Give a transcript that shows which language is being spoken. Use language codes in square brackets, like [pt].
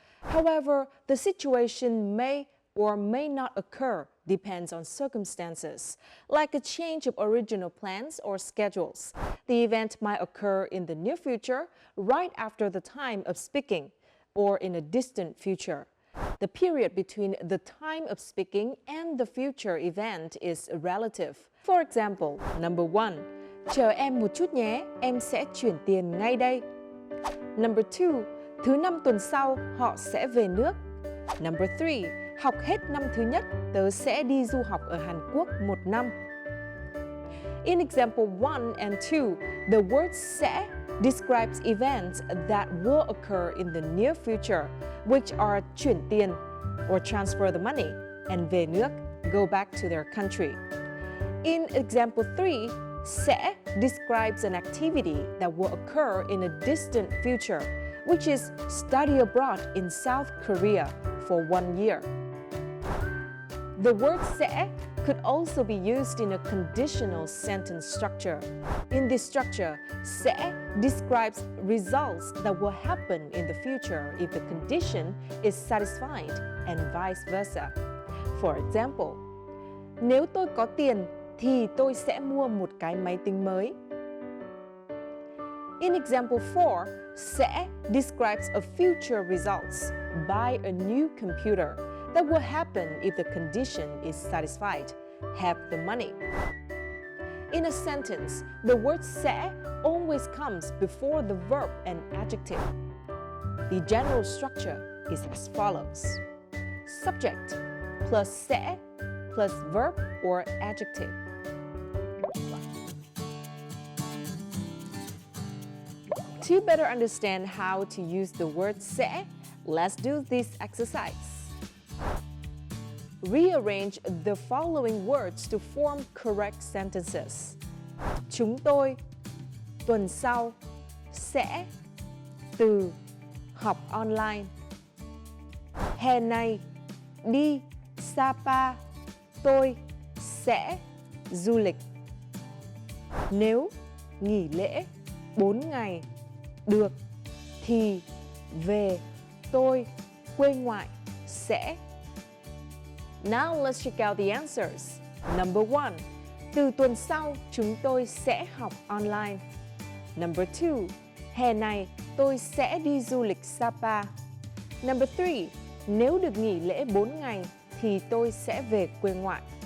[en] However, the situation may or may not occur depends on circumstances, like a change of original plans or schedules. The event might occur in the near future, right after the time of speaking, or in a distant future. The period between the time of speaking and the future event is relative. For example, number 1, [vi] chờ em một chút nhé, em sẽ chuyển tiền ngay đây. [en] Number 2, [vi] thứ 5 tuần sau họ sẽ về nước. [en] Number 3, [vi] học hết năm thứ nhất, tớ sẽ đi du học ở Hàn Quốc 1 năm. [en] In example 1 and 2, the word sẽ describes events that will occur in the near future, which are [vi] chuyển tiền [en] or transfer the money, and [vi] về nước, [en] go back to their country. In example 3, sẽ describes an activity that will occur in a distant future, which is study abroad in South Korea for 1 year. The word sẽ could also be used in a conditional sentence structure. In this structure, sẽ describes results that will happen in the future if the condition is satisfied and vice versa. For example, [vi] nếu tôi có tiền thì tôi sẽ mua một cái máy tính mới. [en] In example 4, sẽ describes a future results, buy a new computer, that will happen if the condition is satisfied, have the money. In a sentence, the word sẽ always comes before the verb and adjective. The general structure is as follows. Subject plus sẽ plus verb or adjective. To better understand how to use the word sẽ, let's do this exercise. Rearrange the following words to form correct sentences. [vi] Chúng tôi, tuần sau, sẽ, từ, học online. Hè này, đi, Sapa, tôi, sẽ, du lịch. Nếu, nghỉ lễ, 4 ngày, được, thì, về, tôi, quê ngoại, sẽ. [en] Now let's check out the answers. Number 1, [vi] từ tuần sau chúng tôi sẽ học online. [en] Number 2, [vi] hè này tôi sẽ đi du lịch Sapa. [en] Number 3, [vi] nếu được nghỉ lễ 4 ngày thì tôi sẽ về quê ngoại.